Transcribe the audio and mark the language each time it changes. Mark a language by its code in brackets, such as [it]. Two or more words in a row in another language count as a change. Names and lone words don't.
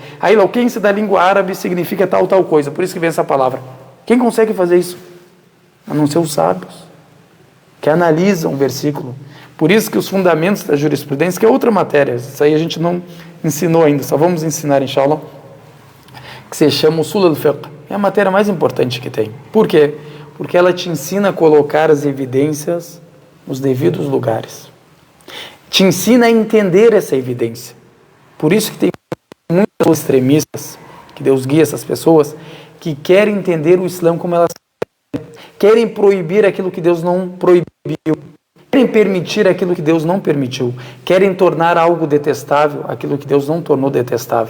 [pt] A eloquência da língua árabe significa tal coisa. Por isso que vem essa palavra. Quem consegue fazer isso? A não ser os sábios, que analisam o versículo. Por isso que os fundamentos da jurisprudência, que é outra matéria, isso aí a gente não ensinou ainda, só vamos ensinar, inshallah, que se chama [ar] أصول الفقه. [pt] É a matéria mais importante que tem. Por quê? Porque ela te ensina a colocar as evidências nos devidos lugares. Te ensina a entender essa evidência. Por isso que tem muitos extremistas, que Deus guia essas pessoas, que querem entender o Islã como elas querem proibir aquilo que Deus não proibiu, querem permitir aquilo que Deus não permitiu, querem tornar algo detestável aquilo que Deus não tornou detestável.